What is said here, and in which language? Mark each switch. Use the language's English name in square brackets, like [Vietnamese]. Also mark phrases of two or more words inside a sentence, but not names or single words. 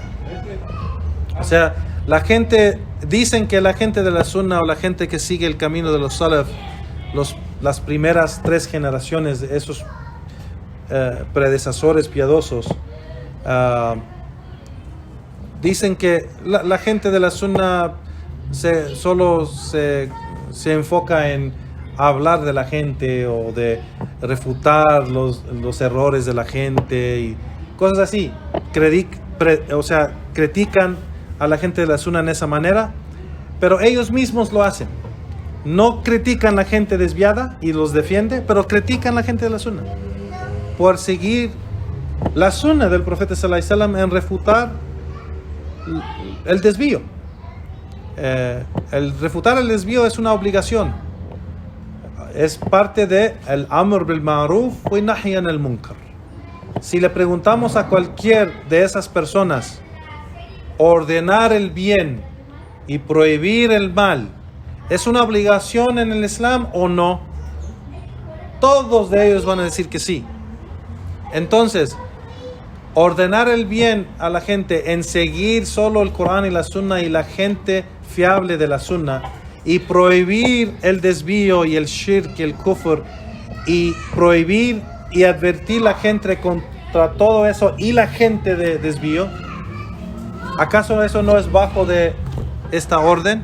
[Spanish] O sea, dicen que la gente de la sunna o la gente que sigue el camino de los salaf, las primeras 3 generaciones de esos predecesores piadosos, dicen que la gente de la sunna solo se enfoca en hablar de la gente o de refutar los errores de la gente y cosas así. Critican a la gente de la sunna en esa manera, pero ellos mismos lo hacen. No critican a la gente desviada y los defiende, pero critican a la gente de la sunna por seguir la sunna del profeta [Arabic] صلى الله عليه وسلم [Spanish] en refutar el desvío. El refutar el desvío es una obligación, es parte de el [Arabic] أمر بالمعروف ونهي عن المنكر. [Spanish] Si le preguntamos a cualquier de esas personas, ordenar el bien y prohibir el mal, ¿es una obligación en el Islam o no? Todos de ellos van a decir que sí. Entonces, ordenar el bien a la gente en seguir solo el Corán y la Sunna y la gente fiable de la Sunna, y prohibir el desvío y el shirk y el kufr, y prohibir y advertir a la gente contra todo eso y la gente de desvío, ¿acaso eso no es bajo de esta orden?